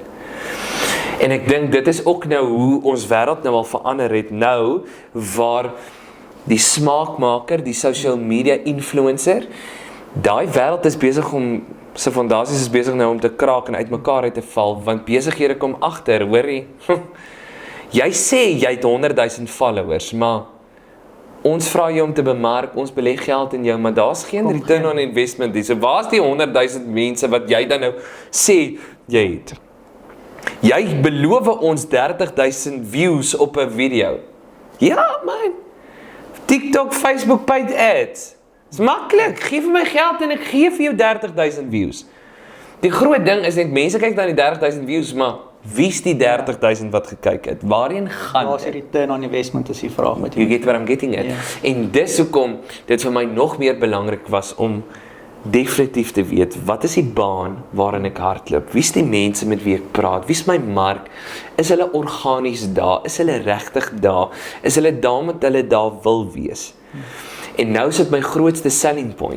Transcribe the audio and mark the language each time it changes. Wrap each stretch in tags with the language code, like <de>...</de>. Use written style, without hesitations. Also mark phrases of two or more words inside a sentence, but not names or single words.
<af>En ek dink dit is ook nou hoe ons wêreld nou al verander het nou, waar die smaakmaker, die</af> <en>social media influencer,</en> <af>daai wêreld is besig om, sy fondasies is besig nou om te kraak en uitmekaar uit te val, want besighede kom agter, hoorie, jy sê jy het 100,000 followers, maar ons vra jou om te bemark, ons belê geld in jou, maar daar's geen</af> <en>return on investment</en> <af>nie. So waar's die 100,000 mense wat jy dan nou sê jy het? Jy beloof ons 30,000 views op 'n video. Ja, man.</af> <en>TikTok, Facebook, paid ads.</en> <af>Dis maklik. Gee vir my geld en ek gee vir jou 30,000 views. Die groot ding is net, mense kyk na die 30,000 views, maar wie's die 30,000 wat gekyk het? Waarheen gaan Waar's die</af> <en>return on investment</en> <af>is die vraag met</af> <en>You get what I'm getting at.</en> <af>En dis hoekom dit vir my nog meer belangrik was om definitief te weet, wat is die baan waarin ek hardloop? Wie's die mense met wie ek praat? Wie's my mark? Is hulle organies daar? Is hulle regtig daar? Is hulle daar met hulle daar wil wees? En nou is dit my grootste</af> <en>selling point.</en>